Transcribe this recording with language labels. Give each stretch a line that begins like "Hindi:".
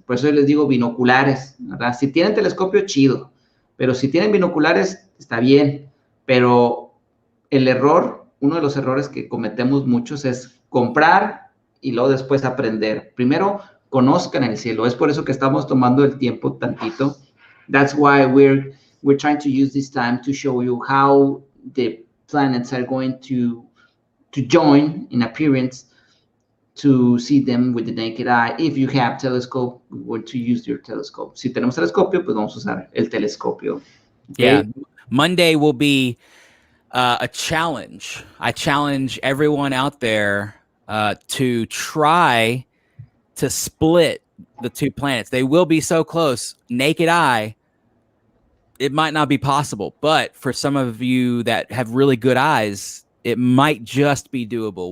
Spanish: Por eso yo les digo binoculares, ¿verdad? Si tienen telescopio, chido. Pero si tienen binoculares, está bien. Pero uno de los errores que cometemos muchos es comprar y luego después aprender. Primero, conozcan el cielo. Es por eso que estamos tomando el tiempo tantito.
English: That's why we're trying to use this time to show you how the planets are going to join in appearance, to see them with the naked eye. If you have telescope, we're going to use your telescope.
Spanish: Si tenemos telescopio, pues vamos a usar el telescopio.
English: Okay? Yeah. Monday will be a challenge. I challenge everyone out there to try to split the two planets. They will be so close. Naked eye, it might not be possible. But for some of you that have really good eyes, it might just be doable.